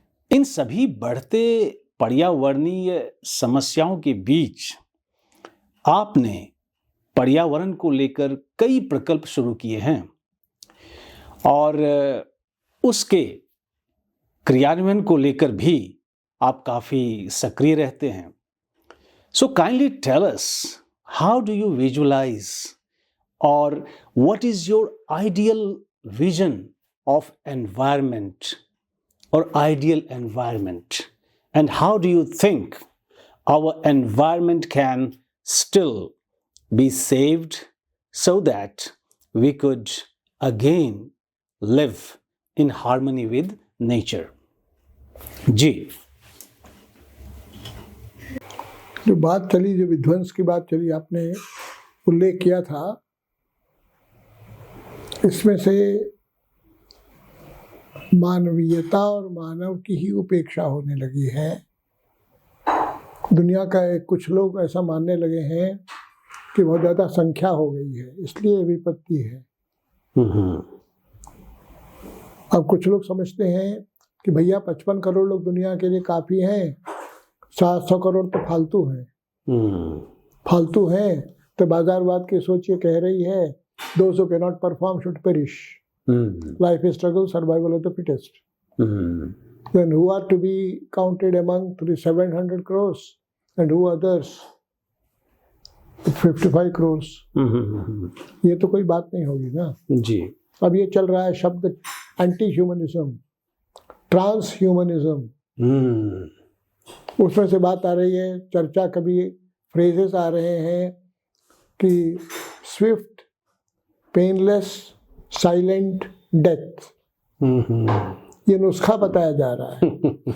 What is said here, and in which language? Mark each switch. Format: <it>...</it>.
<hi>इन सभी बढ़ते पर्यावरणीय समस्याओं के बीच आपने पर्यावरण को लेकर कई प्रकल्प शुरू किए हैं और उसके क्रियान्वयन को लेकर भी आप काफी सक्रिय रहते हैं।</hi> <en>So kindly tell us, how do you visualise और what is your ideal vision of environment or ideal environment, and how do you think our environment can still be saved so that we could again live in harmony with nature?</en> <hi>जी, जो बात चली, जो विध्वंस की बात चली, आपने उल्लेख किया था, इसमें से मानवीयता और मानव की ही उपेक्षा होने लगी है। दुनिया का कुछ लोग ऐसा मानने लगे हैं कि बहुत ज़्यादा संख्या हो गई है, इसलिए विपत्ति है। अब कुछ लोग समझते हैं कि भैया 55 करोड़ लोग दुनिया के लिए काफ़ी हैं, 700 करोड़ तो फालतू हैं। फालतू हैं तो बाजारवाद की सोच ये कह रही है, 200 के not perform should perish,</hi> <en>life is struggle, survival of the fittest. Then who are to be counted among 700 crores and who others 55 crores?</en> <hi>ये तो कोई बात नहीं होगी ना जी। अब ये चल रहा है शब्द एंटी ह्यूमनिज्म, ट्रांस ह्यूमनिज्म, उसमें से बात आ रही है, चर्चा कभी फ्रेजेस आ रहे हैं कि स्विफ्ट, पेनलेस, साइलेंट डेथ, ये नुस्खा बताया जा रहा है।</hi>